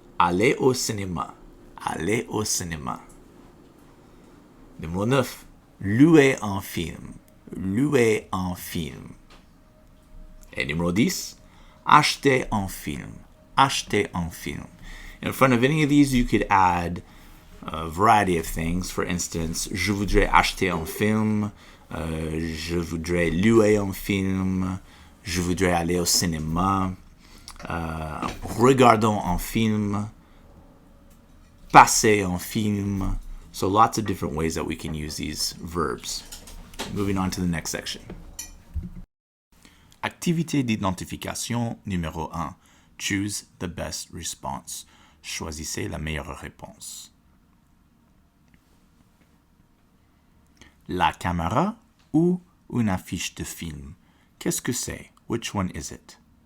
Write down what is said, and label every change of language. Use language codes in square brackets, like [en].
[fr] Aller au cinéma. Aller au cinéma. Numéro 9. Louer un film. Louer un film. Et numéro 10. Acheter un film. Acheter un film. [en] In front of any of these, you could add a variety of things. For instance, [fr] je voudrais acheter un film. Je voudrais louer un film. Je voudrais aller au cinéma. Regardons un film. Passer un film. [en] So lots of different ways that we can use these verbs. Moving on to the next section. [fr] Activité d'identification numéro 1. [en] Choose the best response. [fr] Choisissez la meilleure réponse. La caméra ou une affiche de film? Qu'est-ce que c'est? [en] Which one is it?